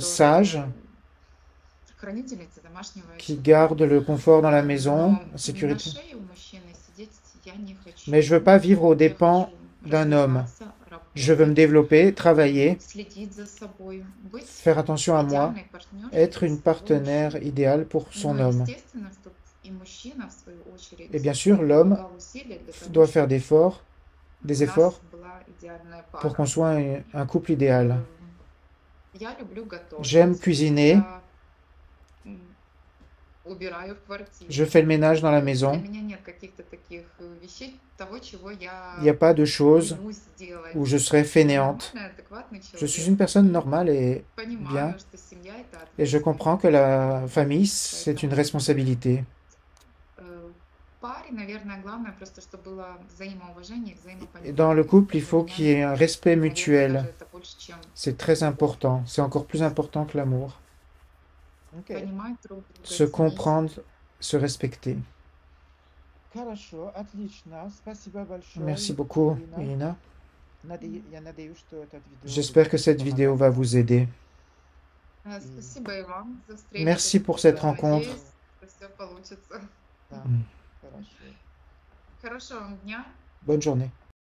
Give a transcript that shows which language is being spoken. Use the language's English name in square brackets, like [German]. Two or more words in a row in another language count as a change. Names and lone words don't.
[French] sages [Russian] хранительницы домашнего [French] qui [Russian] очага. [French] gardent le confort dans la maison, [Russian] Но [French] la [Russian] на [French] sécurité. [Russian] шее у мужчины сидеть я не хочу. [French] Mais je veux pas vivre aux [Russian] Я [French] dépens [Russian] хочу [French] d'un homme. [Russian] развиваться, [French] Je veux me [Russian] работать, [French] développer, travailler, [Russian] следить за собой, быть [French] faire attention à moi, [Russian] идеальной партнершей [French] être [Russian] для [French] une [Russian] своего [French] partenaire [Russian] мужчины. [French] idéale pour son [Russian] Но [French] homme. [Russian] естественно, что и мужчина, в свою очередь, [French] Et bien sûr, l'homme [Russian] прилагал усилия для того, [French] doit faire [Russian] чтобы [French] des [Russian] у нас [French] efforts [Russian] была идеальная [French] pour [Russian] пара. [French] qu'on soit un couple idéal. [Russian] Я люблю готовить. [French] J'aime cuisiner, [Russian] Я убираю в квартире. [French] je fais le ménage dans la [Russian] Для [French] maison. [Russian] меня нет каких-то таких вещей, того, чего я [French] Il n'y a pas de choses [Russian] ленюсь сделать. [French] où je serai [Russian] Я [French] fainéante. [Russian] нормальный, адекватный [French] Je suis [Russian] человек. [French] une personne normale et bien, [Russian] Понимаю, что семья — это [French] et je comprends que la famille, c'est une responsabilité. [Russian] В паре, наверное, главное просто, чтобы было взаимоуважение и [French] Et [Russian] взаимопонимание. [French] dans le couple, il [Russian] Для [French] faut [Russian] меня, [French] qu'il y ait un respect [Russian] наверное, [French] mutuel. [Russian] даже это больше, чем [French] C'est très important. C'est encore plus important que l'amour. [Russian] Окей. понимать друг друга, [French] Se [Russian] ценить. [French] comprendre, se respecter. [Russian] Хорошо, отлично. Спасибо большое, [French] Merci beaucoup, [Russian] Ирина. [French] Irina. [Russian] Я надеюсь, что этот видео [French] J'espère que [Russian] будет [French] cette vidéo va vous aider. [Russian] Спасибо и вам за встречу. [French] Merci pour cette [Russian] Да, [French] rencontre. [Russian] Надеюсь, что все получится. Да, Mm. хорошо. Хорошего вам дня. [French] Bonne journée.